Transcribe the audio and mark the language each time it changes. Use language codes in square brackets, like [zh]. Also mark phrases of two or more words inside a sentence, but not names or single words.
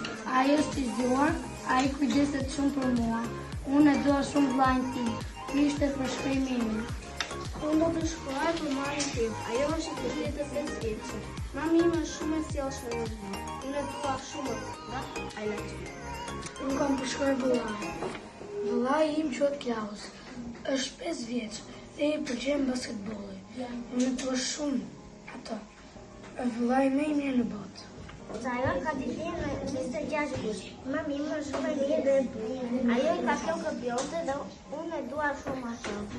[sq] Ai është i zgjuar, ai kujdeset shumë për mua. Unë e dua shumë vllajin tim. Ky ishte përshkrimi im. Unë do të shkruaj për mamin tim. Ajo është 35 vjeç. Mami im është shumë e sjellshme në punë. Unë e dua shumë nga [en] I love you. [sq] Unë kam përshkruar vllain. Vllai im quhet Klaus. Është 5 vjeç dhe i pëlqen basketbolli. Unë e dua shumë atë. Është vllai më i mirë në botë. Ajo ka ditin në 26 gusht. Mami im është shumë e mirë dhe e bukur. Ajo i ka flokë pjote dhe unë e dua shumë atë.